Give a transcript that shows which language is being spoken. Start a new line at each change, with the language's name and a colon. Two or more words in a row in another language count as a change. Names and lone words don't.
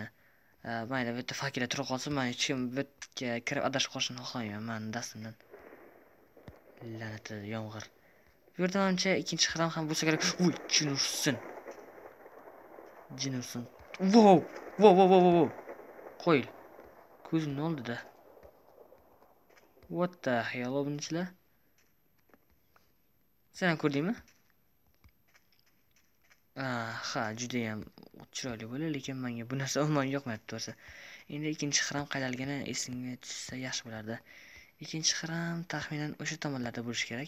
Uzbek: Mayli, bu yerda fakirlar turib qolsa, men hech kim bu yerga kirib adashib qolishini xohlamayman, men dastimdan. La'natli yomg'ir. Bu yerda menimcha ikkinchi xiram ham bo'lsa kerak. Voy, jin ursin. Wow. Qo'yil. Ko'zimni oldida.
English: What the hell
Uzbek: bunchilar? Sen ham ko'rdingmi? Ha, juda ham chiroyli bo'ldi, lekin menga bu narsa umuman yoqmayapti to'g'risi. Endi ikkinchi xiram qayerligini esimga tushsa yaxshi bo'lardi. Ikkinchi xiram taxminan o'sha tomonlarda bo'lishi kerak.